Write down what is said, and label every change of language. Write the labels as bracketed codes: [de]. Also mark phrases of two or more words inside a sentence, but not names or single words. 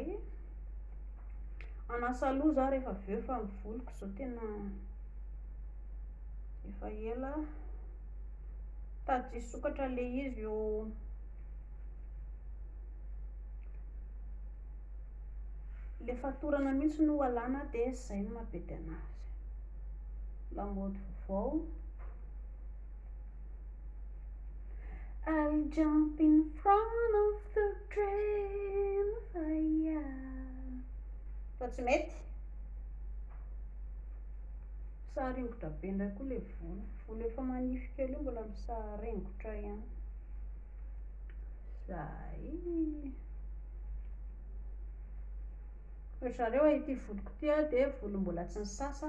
[mg] Anasa aloha zaho rehefa avy eo efa mivoloko zao tena efa ela tady sokatra ilay izy eo le fatorana mihitsy no alana dia izay no mampety anazy. Lamaody vao. [en] I'll jump in front of the train fire. [mg] Fa tsy mety. Saharengotra be indray koa ilay volo. Volo efa manify kely io mbola misaharengotra ihany. Zay. Zareo ity voloko ity dia volo mbola tsy nisasa.